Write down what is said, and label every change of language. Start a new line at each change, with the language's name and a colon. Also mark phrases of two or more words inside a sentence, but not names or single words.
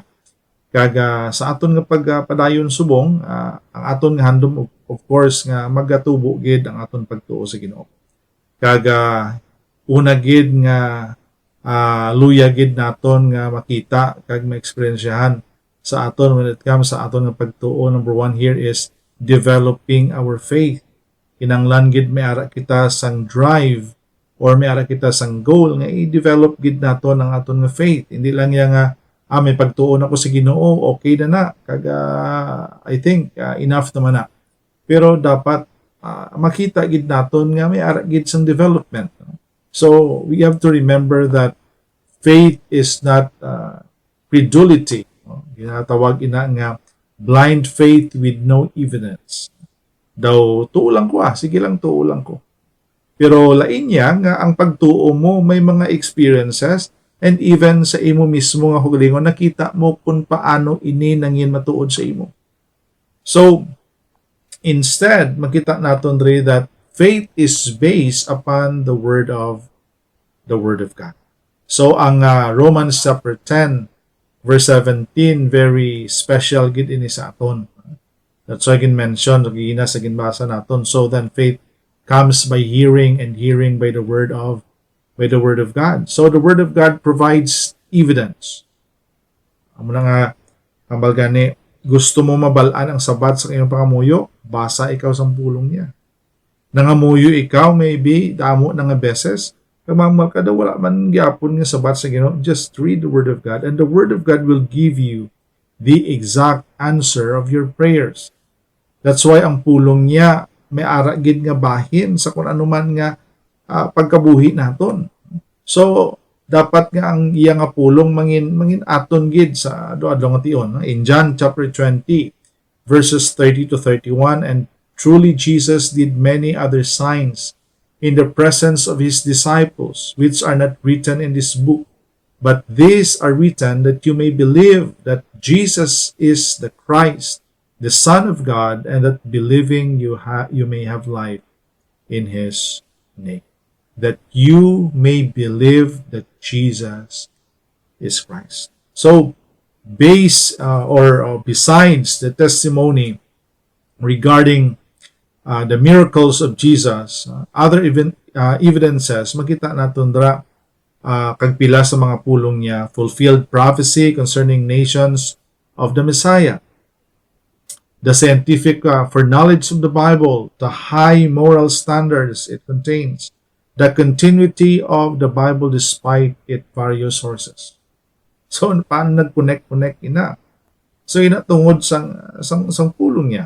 Hiligaynon: Kag sa aton nga pagpadayon subong ang aton nga handom
English: of course
Hiligaynon: nga magatubo gid ang aton pagtuo sa Ginoo. Kag una gid nga luya gid naton nga makita kag ma-experiensyahan sa aton
English: when it comes
Hiligaynon: sa aton nga pagtuo.
English: Number one here is developing our faith.
Hiligaynon: Kinanglan gid may ara kita sang drive or may ara kita sang goal nga i-develop gid naton ang aton nga faith. Hindi lang yang may pagtuo na ko sa Ginoo, okay na kag
English: I think enough
Hiligaynon: naman na. Pero dapat makita gid naton nga may ara gid sang development.
English: So we have to remember that faith is not credulity.
Hiligaynon: Ginatawag ina nga
English: blind faith with no evidence.
Hiligaynon: Daw tuo lang ko sige lang tuo lang ko. Pero lain niya nga ang pagtuo mo may mga
English: experiences and even
Hiligaynon: sa imo mismo nga hugalingon nakita mo kung paano ini nangin matuod sa imo.
English: So instead
Hiligaynon: makita naton diri
English: that faith is based upon the word of God.
Hiligaynon: So ang Romans chapter 10 verse 17
English: very special
Hiligaynon: gid ini sa aton.
English: That's why I can mention
Hiligaynon: gina sa ginbasa naton.
English: So then faith comes by hearing, and hearing by the word of God. So the word of God provides evidence.
Hiligaynon: Amo na nga ambal gani gusto mo mabalaan ang sabat sa iyong pangamuyo, basa ikaw sa pulong niya. Nangamuyo ikaw maybe damo na nga beses kamang kada wala man gyapon nga sabat sa Ginoo,
English: just read the word of God and the word of God will give you the exact answer of your prayers. That's why
Hiligaynon: ang pulong niya may ara gid nga bahin sa kung anuman nga pagkabuhi naton. So dapat nga ang iya nga pulong mangin aton gid sa adlaw nga tion.
English: In John chapter 20 verses 30 to 31, and truly Jesus did many other signs in the presence of his disciples, which are not written in this book. But these are written that you may believe that Jesus is the Christ, the Son of God, and that believing you may have life in his name. That you may believe that Jesus is Christ. So, besides the testimony regarding the miracles of Jesus, other evidences
Hiligaynon: makita naton dra kag pila sa mga pulong niya,
English: fulfilled prophecy concerning nations of the Messiah, the scientific foreknowledge of the Bible, the high moral standards it contains, the continuity of the Bible despite its various sources.
Hiligaynon: So paano nag-connect ina? So ina tungod sang pulong niya.